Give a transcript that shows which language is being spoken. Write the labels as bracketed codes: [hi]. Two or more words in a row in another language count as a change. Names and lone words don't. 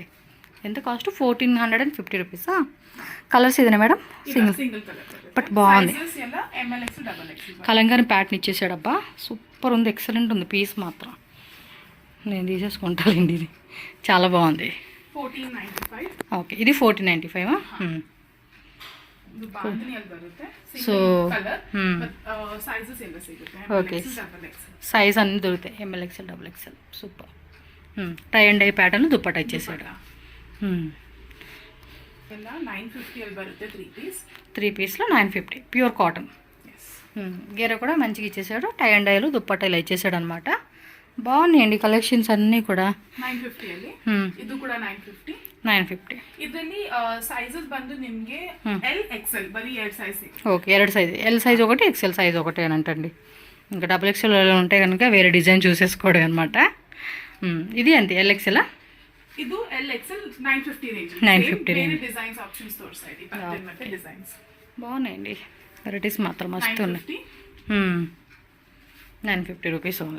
[te] ఎంత కాస్ట్? 1450 రూపీసా? కలర్స్ ఇదేనా మేడం? సింగిల్ కలర్ బట్ బాగుంది. ML XL డబల్ XL. కలంకారీ ప్యాటర్న్ ఇచ్చేసాడబ్బా, సూపర్ ఉంది, ఎక్సలెంట్ ఉంది. పీస్ మాత్రం నేను తీసేసుకుంటానండి, ఇది చాలా బాగుంది. 1495. ఓకే, ఇది 1495. [kn] ಇದು ಬಾಂಧನಿಯಲ್ಲಿ ಬರುತ್ತೆ. ಸೊ ಸೈಜಸ್ ಎಲ್ಲ ಸಿಗುತ್ತೆ. ಓಕೆ, [te] సైజ్ అన్నీ దొరుకుతాయి. ML XL డబుల్ XL. సూపర్. [en] tie and dye pattern [te] దుప్పట్టా ఇచ్చేసాడు. [kn] ಎಲ್ಲ 950 ಅಲ್ಲಿ ಬರುತ್ತೆ. [te] 3 పీస్లో 950 ప్యూర్ కాటన్. గేర కూడా మంచిగా ఇచ్చేసాడు. టై అండ్ డైలు దుప్పట్టా ఇలా ఇచ్చేసాడు అనమాట. బాగున్నాయండి కలెక్షన్స్ అన్నీ కూడా. [kn] 950 ಅಲ್ಲಿ ಇದು ಕೂಡ 950. ಇದರಲ್ಲಿ ಸೈಜಸ್ ಬಂದು ನಿಮಗೆ L XL ಬರೀ 2 ಸೈಜ್. [te] ఓకే, 2 సైజ్. ఎల్ సైజ్ ఒకటి, XL సైజ్ ఒకటి అని అంటండి. ఇంకా డబుల్ XL ఉంటే కనుక వేరే డిజైన్ చూసేసుకోవడం అనమాట. ఇది అంతే, ఎల్ XL. [kn] ಇದು L XL 950 రేంజ్. [te] 950 రేంజ్. వేరే డిజైన్స్ ఆప్షన్స్ తోర్సాయి. ప్యాటర్న్ ಮತ್ತೆ డిజైన్స్ బాగున్నాయండి. వెరైటీస్ మాత్రం మస్తు ఉన్నాయి. 950 రూపీస్ ఓన్లీ.